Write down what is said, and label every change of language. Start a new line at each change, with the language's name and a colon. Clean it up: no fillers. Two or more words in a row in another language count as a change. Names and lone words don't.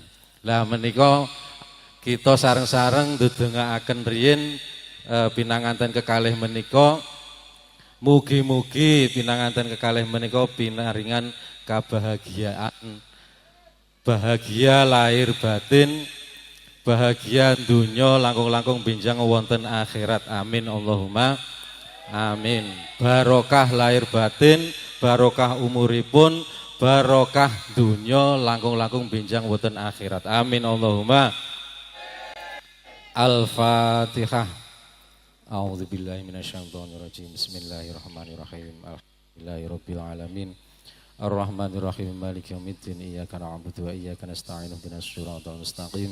Javanese: Lah menika kita sareng-sareng ndedongaaken riyin pinanganten kekalih menika mugi-mugi pinanganten kekalih menika pinaringan kebahagiaan, bahagia lahir batin, bahagia dunya langkung-langkung benjang wonten akhirat.
Arabic: آمين اللهم آمين.
Javanese: Barokah lahir batin, barokah umuripun, barokah dunya langkung-langkung benjang wonten akhirat.
Arabic: آمين اللهم. الفاتحة. أعوذ بالله من الشيطان الرجيم. بسم الله الرحمن الرحيم. الحمد لله رب العالمين. الرحمن الرحيم. مالك يوم الدين. إياك نعبد وإياك نستعين. اهدنا الصراط المستقيم.